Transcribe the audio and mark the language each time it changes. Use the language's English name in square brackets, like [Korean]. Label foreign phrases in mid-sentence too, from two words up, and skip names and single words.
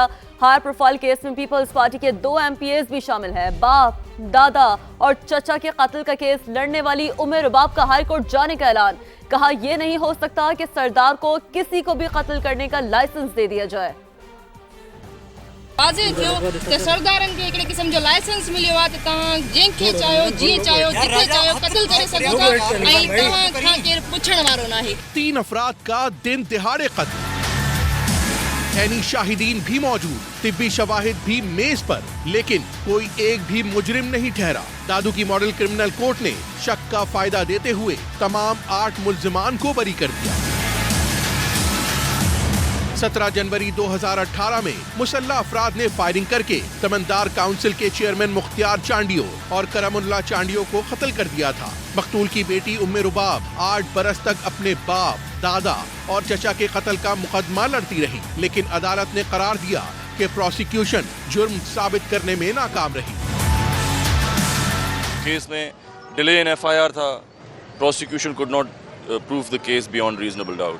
[Urdu] ہائی پروفائل کیس میں پیپلز پارٹی کے 2 MPs بھی شامل ہیں. باپ، دادا اور چچا کے قاتل کا کیس لڑنے والی عمر رباب کا ہائی کورٹ جانے کا اعلان. کہا یہ نہیں ہو سکتا کہ سردار کو کسی کو بھی قتل کرنے کا لائسنس دے دیا جائے. [Sindhi] वाज़े थियो त सरदारनि खे हिकिड़े क़िस्म जो लाइसेंस मिलियो आहे त तव्हां जंहिंखे चाहियो जीअं चाहियो जिथे चाहियो क़त्ल करे सघो था ऐं तव्हां खां केरु पुछण वारो न आहे। [Urdu] 3 افراد کا دن دہاڑے قتل، عینی شاہدین بھی موجود، طبی شواہد بھی میز پر، لیکن کوئی ایک بھی مجرم نہیں ٹھہرا. دادو کی ماڈل کریمنل کورٹ نے شک کا فائدہ دیتے ہوئے تمام 8 ملزمان کو بری کر دیا. 17 جنوری 2018 میں مسلح افراد نے فائرنگ کر کے تمندار کونسل کے چیئرمین مختیار چانڈیو اور کرم اللہ چانڈیو کو قتل کر دیا تھا. مقتول کی بیٹی ام رباب 8 برس تک اپنے باپ، دادا اور چچا کے قتل کا مقدمہ لڑتی رہی، لیکن عدالت نے قرار دیا کہ پراسیکیوشن جرم ثابت کرنے میں ناکام رہی. [English] केस में delay in FIR था, prosecution could not prove the case beyond reasonable doubt.